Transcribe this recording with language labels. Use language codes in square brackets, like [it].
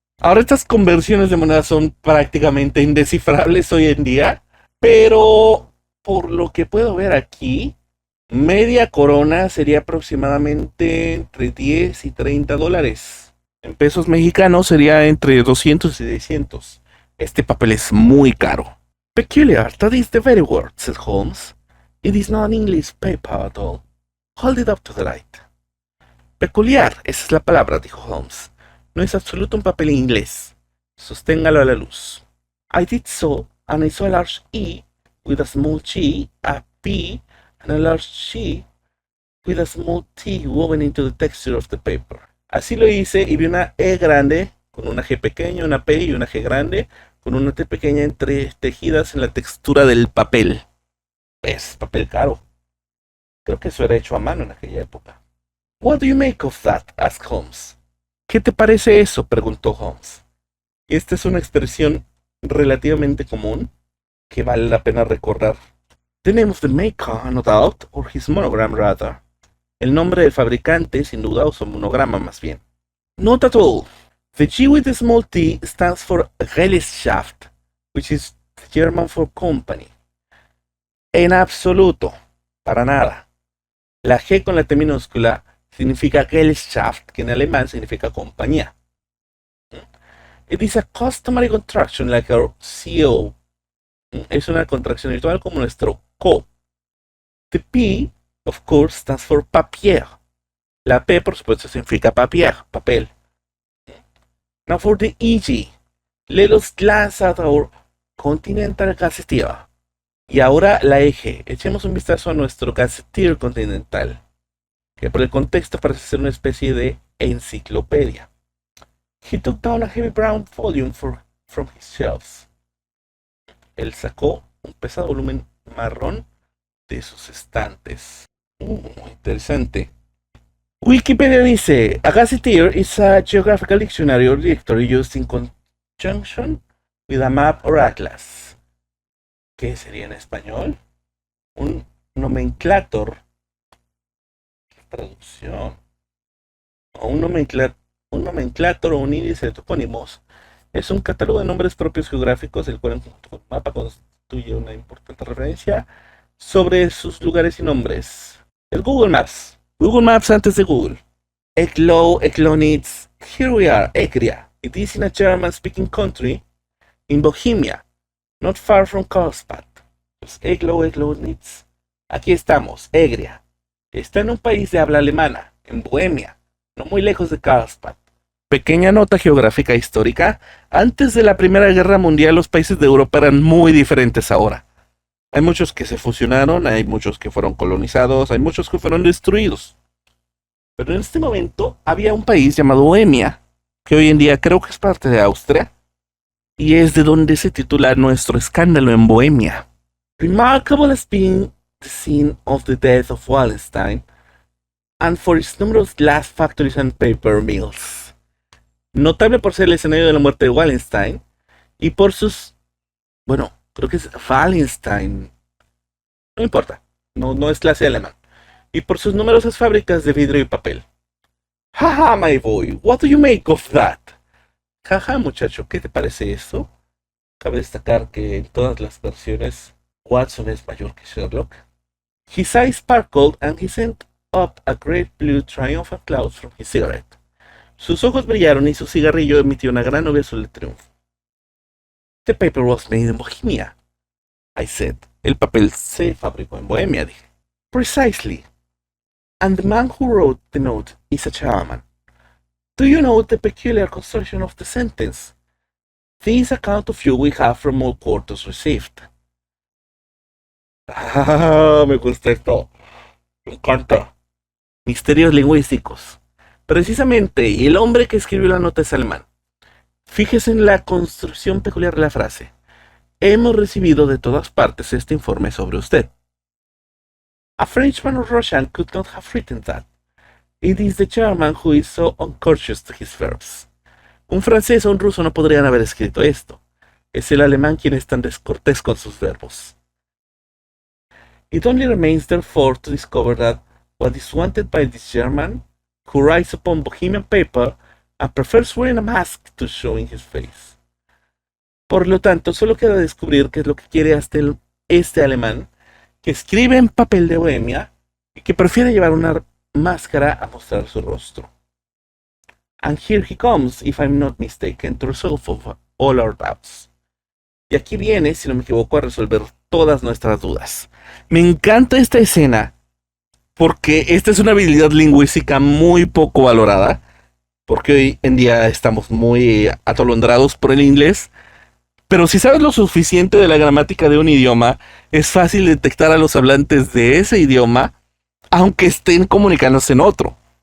[es] Ahora estas conversiones de moneda son prácticamente indescifrables hoy en día, pero por lo que puedo ver aquí, media corona sería aproximadamente entre 10 y 30 dólares. En pesos mexicanos sería entre 200 y 600. Este papel es muy caro. [en] Peculiar, that is the very word, said Holmes. It is not English paper at all. Hold it up to the light. [es] Peculiar, esa es la palabra, dijo Holmes. No es absoluto un papel inglés. Sosténgalo a la luz. [en] I did so, and I saw a large E with a small G, a P, and a large G with a small T woven into the texture of the paper. [es] Así lo hice y vi una E grande con una G pequeña, una P y una G grande con una T pequeña entretejidas en la textura del papel. Es papel caro. Creo que eso era hecho a mano en aquella época. [en] What do you make of that? Asked Holmes. [es] ¿Qué te parece eso? Preguntó Holmes. Esta es una expresión relativamente común que vale la pena recordar. [en] The name of the maker, no doubt, or his monogram rather. [es] El nombre del fabricante, sin duda, o su monograma más bien. [en] Not at all. The G with the small t stands for Gesellschaft, which is German for company. [es] En absoluto, para nada. La G con la T minúscula significa Gesellschaft, que en alemán significa compañía. [en] It is a customary contraction like our CO. [es] Es una contracción habitual como nuestro CO. [en] The P, of course, stands for papier. [es] La P, por supuesto, significa papier, papel. [en] Now for the EG. Let us glance at our Continental Gazetteer. [es] Y ahora la eje. Echemos un vistazo a nuestro Gazetteer Continental, que por el contexto parece ser una especie de enciclopedia. [en] He took down a heavy brown volume from his shelves. [es] Él sacó un pesado volumen marrón de sus estantes. Interesante. Wikipedia dice, [en] a gazetteer is a geographical dictionary or directory used in conjunction with a map or atlas. [es] ¿Qué sería en español? Un nomenclator. ¿Qué traducción? O un nomenclator o un índice de topónimos. Es un catálogo de nombres propios geográficos, el cual en conjunto con el mapa constituye una importante referencia sobre sus lugares y nombres. El Google Maps. Google Maps antes de Google. Eklonitz. [en] Here we are, Egria. It is in a German-speaking country in Bohemia, not far from Karlsbad. [es] Pues Eklonitz. Aquí estamos, Egria. Está en un país de habla alemana, en Bohemia, no muy lejos de Karlsbad. Pequeña nota geográfica histórica. Antes de la Primera Guerra Mundial, los países de Europa eran muy diferentes ahora. Hay muchos que se fusionaron, hay muchos que fueron colonizados, hay muchos que fueron destruidos. Pero en este momento había un país llamado Bohemia, que hoy en día creo que es parte de Austria, y es de donde se titula nuestro escándalo en Bohemia. [en] Remarkable as being the scene of the death of Wallenstein, and for its numerous glass factories and paper mills. [es] Notable por ser el escenario de la muerte de Wallenstein, y por sus... bueno, creo que es Wallenstein. No importa, no es clase alemán. Y por sus numerosas fábricas de vidrio y papel. [en] Jaja, my boy, what do you make of that? [es] Jaja, muchacho, ¿qué te parece eso? Cabe destacar que en todas las versiones Watson es mayor que Sherlock. [en] His eyes sparkled and he sent up a great blue triumphant cloud from his cigarette. [es] Sus ojos brillaron y su cigarrillo emitió una gran nube azul de triunfo. [en] The paper was made in Bohemia, I said. [es] El papel se fabricó en Bohemia, dije. [en] Precisely. And the man who wrote the note is a German. Do you know the peculiar construction of the sentence? This account of you we have from all quarters received. [es] Me gusta esto. Me encanta. Misterios lingüísticos. Precisamente, el hombre que escribió la nota es alemán. Fíjese en la construcción peculiar de la frase. Hemos recibido de todas partes este informe sobre usted. [en] A Frenchman or Russian could not have written that. It is the German who is so uncourteous to his verbs. [es] Un francés o un ruso no podrían haber escrito esto. Es el alemán quien es tan descortés con sus verbos. [en] It only remains therefore to discover that what is wanted by this German, who writes upon Bohemian paper and prefers wearing a mask to showing his face. [es] Por lo tanto, solo queda descubrir qué es lo que quiere este alemán, que escribe en papel de Bohemia y que prefiere llevar una máscara a mostrar su rostro. [en] And here he comes, if I'm not mistaken, to resolve all our doubts. [es] Y aquí viene, si no me equivoco, a resolver todas nuestras dudas. Me encanta esta escena porque esta es una habilidad lingüística muy poco valorada, porque hoy en día estamos muy atolondrados por el inglés. Pero si sabes lo suficiente de la gramática de un idioma, es fácil detectar a los hablantes de ese idioma, aunque estén comunicándose en otro.